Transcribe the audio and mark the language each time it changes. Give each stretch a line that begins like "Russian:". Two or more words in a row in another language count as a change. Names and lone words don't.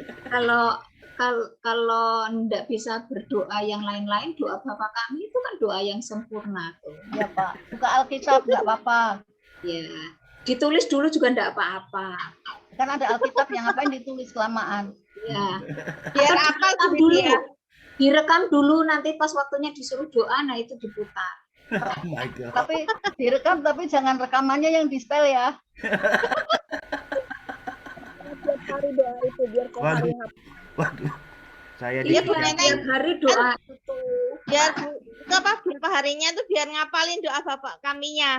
Indonesian: Kalau tidak bisa berdoa yang lain-lain, doa Bapa kami itu kan doa yang sempurna tuh. Ya Pak, buka Alkitab nggak apa-apa. Ya, ditulis dulu juga tidak apa-apa. Kan ada Alkitab yang ngapain ditulis kelamaan. Ya, Biar apa direkam dulu. Direkam dulu nanti pas waktunya disuruh doa, nah itu diputar.
English: Oh my God.
Indonesian: Tapi direkam, tapi jangan rekamannya yang di-setel ya. Setiap hari doa itu biar kok Waduh. hari Waduh. Saya Iya, di Bu Nenek. Tiap hari doa itu. Biar berapa harinya tuh biar ngapalin doa Bapak kaminya.